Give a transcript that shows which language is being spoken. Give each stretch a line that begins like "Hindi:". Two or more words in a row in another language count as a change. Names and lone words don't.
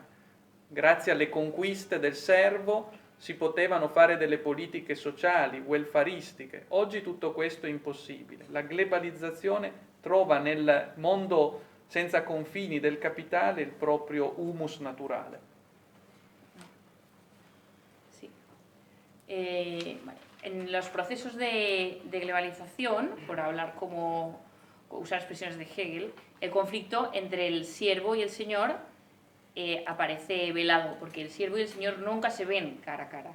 Italian: Grazie alle conquiste del servo si potevano fare delle politiche sociali, welfaristiche. Oggi tutto questo è impossibile. La globalizzazione trova nel mondo senza confini del capitale il proprio humus naturale.
Spanish: Sí. En los procesos de globalización, por hablar como usar expresiones de Hegel, el conflicto entre el siervo y el señor aparece velado, porque el siervo y el señor nunca se ven cara a cara.